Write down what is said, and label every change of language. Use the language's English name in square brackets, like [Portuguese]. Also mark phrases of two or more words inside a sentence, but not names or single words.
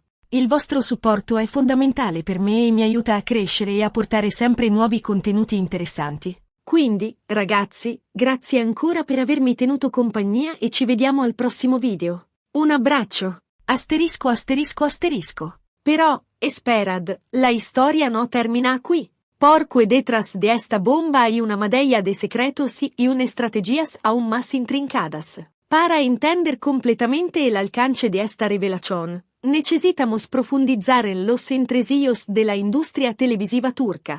[Italian] Il vostro supporto è fondamentale per me e mi aiuta a crescere e a portare sempre nuovi contenuti interessanti. Quindi, ragazzi, grazie ancora per avermi tenuto compagnia e ci vediamo al prossimo video. Un abbraccio! Asterisco asterisco asterisco. [Spanish] Però, esperad, la historia no termina qui. Porque detrás de esta bomba hay una madeia de secretos y unas estrategias aún más intrincadas. Para entender completamente el alcance de esta revelación, necesitamos profundizar en los entresijos de la industria televisiva turca.